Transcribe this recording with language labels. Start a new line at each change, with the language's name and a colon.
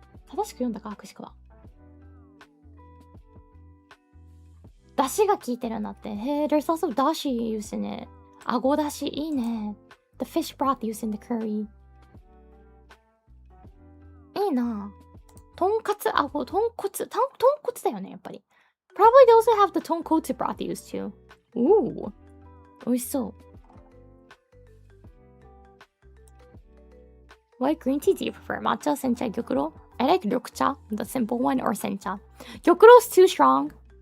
Japanese: 正しく読んだか、悪しくは。だしが効いてるんだって。へえ、
English: there's also dashi used in it.
Japanese: あごだし、いいね。
English: the fish broth used in the curry.
Japanese: いいな。とんかつ、あ、こう、とんこつだよね、やっぱり。
English: Probably they also have the tonkotsu broth used too. Ooh.
Japanese: 美味しそう。
English: What green tea do you prefer? Matcha, sencha, gyokuro? I like ryokucha, the simple one, or sencha. Gyokuro's too strong.